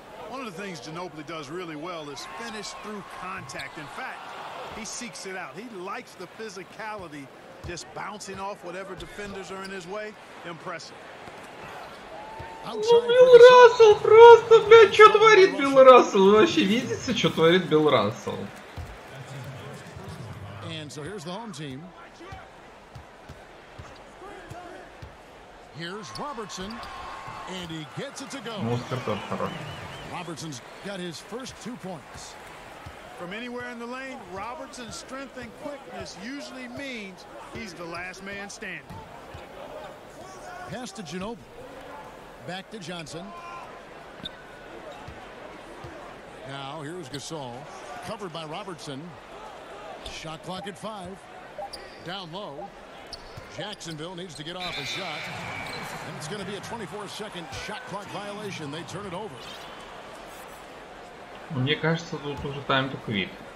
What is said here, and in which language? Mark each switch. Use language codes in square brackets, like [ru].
[en] One of the things Ginobili does really well is finish through contact. In fact, he seeks it out. He likes the physicality, just bouncing off whatever defenders are in his way. Impressive. [ru] Ну, Билл Рассел просто, блядь, что творит Билл Рассел? Вы вообще видите, что творит Билл Рассел? [en] So here's the home team. Here's Robertson, and he gets it to go. Robertson's got his first 2 points. From anywhere in the lane, Robertson's strength and quickness usually means he's the last man standing. Pass to Ginobili. Back to Johnson. Now here's Gasol, covered by Robertson. Shot clock at 5. Down low. Jacksonville needs to get off a shot. And it's going to be a 24-second shot clock violation. They turn it over. [ru] Мне кажется, тут уже [en] time to quit.